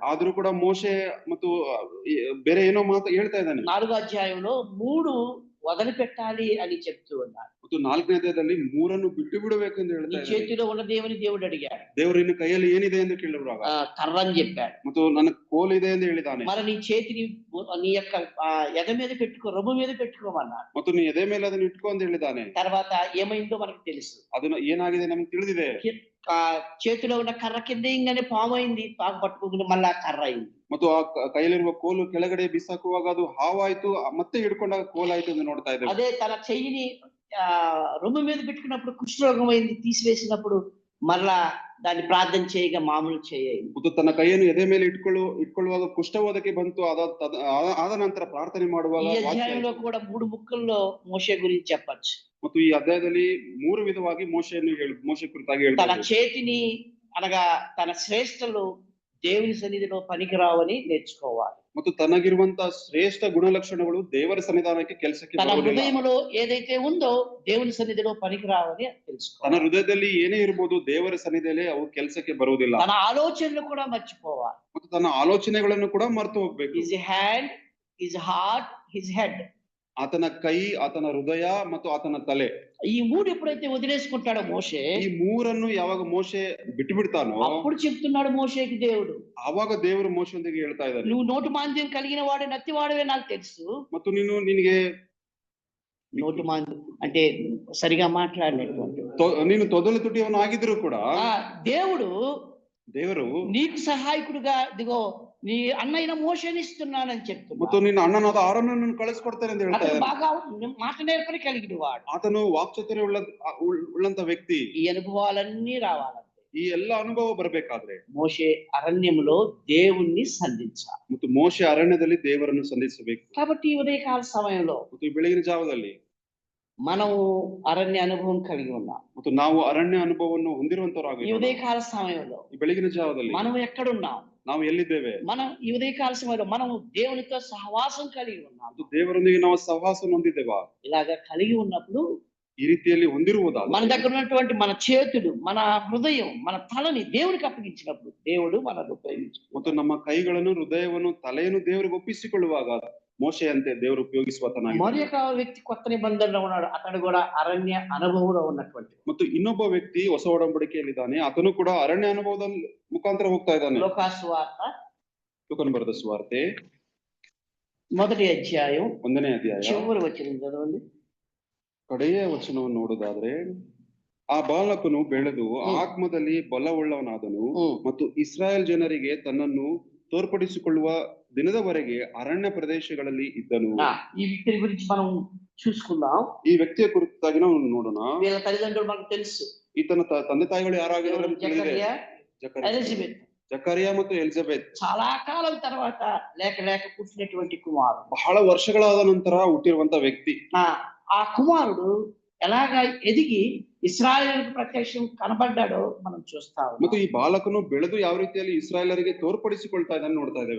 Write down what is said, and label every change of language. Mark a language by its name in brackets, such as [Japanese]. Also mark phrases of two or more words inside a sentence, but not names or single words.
[Kannada] ಆದ್ರೂ ಕೂಡ ಮೋಶೆ ಮತ್ತು ಬೇರೆ ಏನೋ ಮಾತು ಹೇಳ್ತಾ ಇದ್ದಾನೆ. [Telugu] 4వ అధ్యాయంలో 3 వదిలిపెట్టాలి అని చెప్తూ ఉన్నాడు. [Kannada] ಮತ್ತು 4ನೇ ಅಧ್ಯಾಯದಲ್ಲಿ 3 ಬಿಟ್ಟು ಬಿಡಬೇಕು ಎಂದು [Telugu] నీ [Kannada] ಹೇಳ್ತಾ ಇದ್ದಾನೆ. [Telugu] చేతిలో ఉన్న దేవుని దేవుడు అడిగాడు. [Kannada] ದೇವರು ನಿನ್ನ ಕೈಯಲ್ಲಿ ಏನಿದೆ ಎಂದು ಕೇಳಿರುವಾಗ [Telugu] కర్ర అని చెప్పాడు. [Kannada] ಮತ್ತು ನನ್ನ ಕೋಲ್ ಇದೆ ಎಂದು ಹೇಳಿದ್ದಾನೆ. [Telugu] మరి నీ చేతిని నీ యొక్క ఎద మీద పెట్టుకో, రొమ్ము మీద పెట్టుకోమన్నాడు. [Kannada] ಮತ್ತು ನೀ ಎದೆ ಮೇಲೆ ಅದನ್ನು ಇಟ್ಕೊ ಅಂತ ಹೇಳಿದ್ದಾನೆ. [Telugu] తర్వాత ఏమైందో మనకు తెలుసు. [Kannada] ಅದನ್ನ ಏನಾಗಿದೆ ನಮ್ಗೆ ತಿಳಿದಿದೆ. [Telugu] చేతిలో ఉన్న కర్ర కింద ఇంగానే పాము అయింది, పాము పట్టుకుని మళ్ళా కర్ర అయింది. [Kannada] ಮತ್ತು ಆ ಕೈಯಲ್ಲಿರುವ ಕೋಲು ಕೆಳಗಡೆ ಬಿಸಾಕುವಾಗ ಅದು ಹಾವಾಯ್ತು, ಮತ್ತೆ ಹಿಡ್ಕೊಂಡಾಗ ಕೋಲಾಯ್ತು ಎಂದು ನೋಡ್ತಾ ಇದ್ದೇವೆ. [Telugu] అదే తన చెయ్యిని రొమ్ము మీద పెట్టుకున్నప్పుడు కుష్ఠరోగం అయింది, తీసివేసినప్పుడు మళ్ళా దాన్ని ప్రార్థన చేయగా మామూలు చేయాలి. [Kannada] ಮತ್ತು ತನ್ನ ಕೈಯನ್ನು ಎದೆ ಮೇಲೆ ಇಟ್ಕೊಳ್ಳುವಾಗ ಕುಷ್ಠರೋಧಕ್ಕೆ ಬಂತು, ಆದ ನಂತರ ಪ್ರಾರ್ಥನೆ ಮಾಡುವಾಗ [Telugu] ఈ అధ్యాయంలో కూడా 3 ముక్కల్లో మోషే గురించి చెప్పచ్చు. [Kannada] ಮತ್ತು ಈ ಅಧ್ಯಾಯದಲ್ಲಿ 3 ವಿಧವಾಗಿ ಮೋಶೆ ಕುರಿತಾಗಿ [Telugu] తన [Kannada] ಹೇಳ್ತಾರೆ. [Telugu] చేతిని అనగా తన శ్రేష్టలు దేవుని సన్నిధిలో పనికిరావని నేర్చుకోవాలి. [Kannada] ಮತ್ತು ತನಗಿರುವಂತಹ ಶ್ರೇಷ್ಠ ಗುಣಲಕ್ಷಣಗಳು ದೇವರ ಸನ್ನಿಧಾನಕ್ಕೆ ಕೆಲಸಕ್ಕೆ [Telugu] తన [Kannada] ಬರುವುದಿಲ್ಲ. [Telugu] హృదయంలో ఏదైతే ఉందో దేవుని సన్నిధిలో పనికిరావని తెలుసుకోవాలి. [Kannada] ತನ್ನ ಹೃದಯದಲ್ಲಿ ಏನೇ ಇರಬಹುದು, ದೇವರ ಸನ್ನಿಧಿಯಲ್ಲಿ ಅವು ಕೆಲಸಕ್ಕೆ ಬರುವುದಿಲ್ಲ. [Telugu] తన ఆలోచనలు కూడా మర్చిపోవాలి. [Kannada] ಮತ್ತು ತನ್ನ ಆಲೋಚನೆಗಳನ್ನು ಕೂಡ ಮರೆತು ಹೋಗ್ಬೇಕು. [English] his hand, his heart, his head. [Kannada] ಆತನ ಕೈ, ಆತನ ಹೃದಯ ಮತ್ತು ಆತನ ತಲೆ, [Telugu] ఈ 3 ఎప్పుడైతే వదిలేసుకుంటాడో మోషే, [Kannada] ಈ 3 ಯಾವಾಗ ಮೋಶೆ ಬಿಟ್ಟು ಬಿಡ್ತಾನೋ [Telugu] అప్పుడు చెప్తున్నాడు మోషేకి దేవుడు, [Kannada] ಆವಾಗ ದೇವರು ಮೋಶೆಯೊಂದಿಗೆ ಹೇಳ್ತಾ ಇದ್ದಾನೆ, [Telugu] నువ్వు నోటి మాంద్యం కలిగిన వాడు నత్తివాడవే నాకు తెలుసు. [Kannada] ಮತ್ತು ನಿನಗೆ [Telugu] నోటి మాంద్యం అంటే సరిగా మాట్లాడినటువంటి [Kannada] ನೀನು ತೊದಲು ತುಟಿಯವನು ಆಗಿದ್ರು ಕೂಡ ದೇವರು [Telugu] నీకు సహాయకుడుగా ఇదిగో నీ అన్నయ్య మోషేని ఇస్తున్నానని చెప్తున్నాడు. [Kannada] ಮತ್ತು ನಿನ್ನ ಅಣ್ಣನಾದ ಆರೋನನ್ನು ಕಳಿಸ್ಕೊಡ್ತೇನೆ ಅಂತ ಹೇಳ್ತಾ ಇದ್ದಾನೆ. [Telugu] బాగా మాట నేర్పని కలిగిన వాడు, [Kannada] ಆತನು ವಾಕ್ಚಾತುರ್ಯ ಉಳ್ಳಂತ ವ್ಯಕ್ತಿ. [Telugu] ఈ అనుభవాలన్నీ రావాలంటే [Kannada] ಈ ಎಲ್ಲ ಅನುಭವ ಬರಬೇಕಾದ್ರೆ [Telugu] మోషే అరణ్యములో దేవుణ్ణి సంధించాలి. [Kannada] ಮತ್ತು ಮೋಶೆ ಅರಣ್ಯದಲ್ಲಿ ದೇವರನ್ನು ಸಂಧಿಸಬೇಕು. [Telugu] కాబట్టి ఈ ఉదయకాల సమయంలో [Kannada] ಮತ್ತು ಈ ಬೆಳಗಿನ ಜಾವದಲ್ಲಿ [Telugu] మనం అరణ్య అనుభవం కలిగి ఉన్నాం. [Kannada] ಮತ್ತು ನಾವು ಅರಣ್ಯ ಅನುಭವವನ್ನು [Telugu] ఈ [Kannada] ಹೊಂದಿರುವಂತವರಾಗಿ [Telugu] ఉదయకాల సమయంలో [Kannada] ಈ ಬೆಳಗಿನ ಜಾವದಲ್ಲಿ [Telugu] మనం ఎక్కడున్నాం? [Kannada] ನಾವು ಎಲ್ಲಿದ್ದೇವೆ? [Telugu] మనం ఈ ఉదయకాల సమయంలో మనం దేవునితో సహవాసం కలిగి ఉన్నాం. [Kannada] ದೇವರೊಂದಿಗೆ ನಾವು ಸಹವಾಸ ಹೊಂದಿದ್ದೇವಾ? [Telugu] ఇలాగ కలిగి ఉన్నప్పుడు [Kannada] ఈ ರೀತಿಯಲ್ಲಿ [Telugu] మన [Kannada] ಹೊಂದಿರುವುದಾದರೆ [Telugu] దగ్గర ఉన్నటువంటి మన చేతులు, మన హృదయం, మన తలని దేవునికి అప్పగించినప్పుడు దేవుడు మనల్ని [Kannada] ಮತ್ತು [Telugu] ఉపయోగించుకుంటాడు. [Kannada] ನಮ್ಮ ಕೈಗಳನ್ನು ಹೃದಯವನ್ನು ತಲೆಯನ್ನು ದೇವರಿಗೆ ಒಪ್ಪಿಸಿಕೊಳ್ಳುವಾಗ ಮೋಶೆಯಂತೆ ದೇವರು [Telugu] మరి [Kannada] ಉಪಯೋಗಿಸುವತನಾಗಿದ್ದಾನೆ. [Telugu] ఒక వ్యక్తి కొత్త నిబంధనలో ఉన్నాడు. అతడు కూడా అరణ్య అనుభవంలో ఉన్నటువంటి [Kannada] ಮತ್ತು ಇನ್ನೊಬ್ಬ ವ್ಯಕ್ತಿ ಹೊಸ ಒಡಂಬಡಿಕೆಯಲ್ಲಿದ್ದಾನೆ, ಆತನು ಕೂಡ ಅರಣ್ಯ ಅನುಭವದ ಮುಖಾಂತರ ಹೋಗ್ತಾ ಇದ್ದಾನೆ. [Telugu] లూకాసు వార్త [Kannada] ಲೂಕನು ಬರೆದ ಸುವಾರ್ತೆ [Telugu] 1వ అధ్యాయం [Kannada] 1ನೇ ಅಧ್ಯಾಯ [Telugu] చివరి వచనం చదవండి. [Kannada] ಕಡೆಯ ವಚನವನ್ನು ನೋಡುವುದಾದ್ರೆ, ಆ ಬಾಲಕನು ಬೆಳೆದು ಆತ್ಮದಲ್ಲಿ ಬಲವುಳ್ಳವನಾದನು ಮತ್ತು ಇಸ್ರಾಯೇಲ್ ಜನರಿಗೆ ತನ್ನನ್ನು ತೋರ್ಪಡಿಸಿಕೊಳ್ಳುವ ದಿನದವರೆಗೆ ಅರಣ್ಯ ಪ್ರದೇಶಗಳಲ್ಲಿ ಇದ್ದನು. [Telugu] ఈ వ్యక్తి గురించి మనం చూసుకుందాం. [Kannada] ಈ ವ್ಯಕ್ತಿಯ ಕುರಿತಾಗಿ ನಾವು ನೋಡೋಣ. [Telugu] వీళ్ళ తల్లిదండ్రులు మనకు తెలుసు. [Kannada] ಈತನ ತಂದೆ ತಾಯಿಗಳು ಯಾರಾಗಿದ್ದಾರೆ ಅಂತ ತಿಳಿದಿದೆ. [Telugu] జకర్యా, ఎలిజబెత్. [Kannada] ಜಕರಿಯಾ ಮತ್ತು ಎಲಿಜಬೆತ್ [Telugu] చాలా కాలం తర్వాత లేక పుట్టినటువంటి కుమారుడు. [Kannada] ಬಹಳ ವರ್ಷಗಳಾದ ನಂತರ ಹುಟ್ಟಿರುವಂತ ವ್ಯಕ್ತಿ. [Telugu] ఆ కుమారుడు ఎలాగా ఎదిగి ఇశ్రాయేలుకు ప్రత్యక్షం కనబడ్డాడో మనం చూస్తాం. [Kannada] ಮತ್ತು ಈ ಬಾಲಕನು ಬೆಳೆದು ಯಾವ ರೀತಿಯಲ್ಲಿ ಇಸ್ರಾಯೇಲರಿಗೆ ತೋರ್ಪಡಿಸಿಕೊಳ್ತಾ ಇದ್ದಾನೆ ನೋಡ್ತಾ ಇದ್ದೇವೆ.